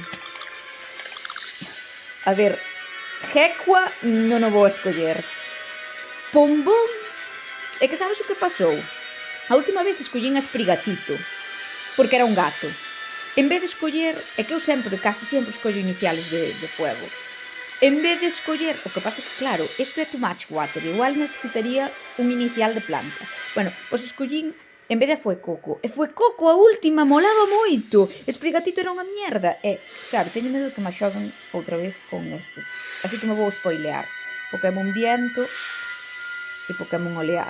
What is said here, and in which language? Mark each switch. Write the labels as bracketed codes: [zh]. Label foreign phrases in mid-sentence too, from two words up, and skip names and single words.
[gl] A ver, Hekwa non o vou escoller. Pombón, é que sabes o que pasou? A última vez escollín a Sprigatito, porque era un gato. En vez de escoller, é que eu casi sempre escollo [es] iniciales de fuego. [gl] En vez de escoller, o que pasa é que, claro, isto é [en] too much water, [gl] igual necesitaría un inicial de planta. Bueno, pois escollín, en vez de Fuecoco. E Fuecoco a última molaba moito. Sprigatito era unha mierda. E, claro, teño medo de que me xogan outra vez con estes. Así que me vou spoilear. Pokémon Viento e Pokémon Oleaje.